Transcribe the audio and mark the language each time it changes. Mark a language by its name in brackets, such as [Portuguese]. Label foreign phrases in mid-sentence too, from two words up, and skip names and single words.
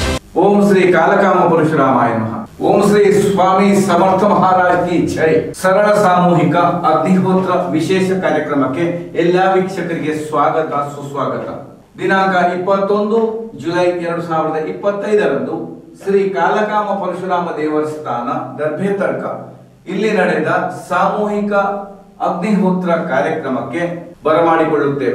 [Sanskrit] ओम श्री कालकाम परशुरामाय नमः। [Hindi] ओम श्री स्वामी समर्थ महाराज की जय। [Kannada] ಸರಳ ಸಾಮೂಹಿಕ ಅಗ್ನಿಹೋತ್ರ ವಿಶೇಷ ಕಾರ್ಯಕ್ರಮಕ್ಕೆ ಎಲ್ಲಾ ವೀಕ್ಷಕರಿಗೆ ಸ್ವಾಗತ ಸುಸ್ವಾಗತ। ದಿನಾಂಕ 21 ಜುಲೈ 2025ರಂದು ಶ್ರೀ ಕಾಲಕಾಮ ಪರಶುರಾಮ ದೇವಸ್ಥಾನ ದರ್ಭೆತರ್ಕ ಇಲ್ಲಿ ನಡೆದ ಸಾಮೂಹಿಕ ಅಗ್ನಿಹೋತ್ರ ಕಾರ್ಯಕ್ರಮಕ್ಕೆ ಬರಮಾಡಿಕೊಳ್ಳುತ್ತೇವೆ।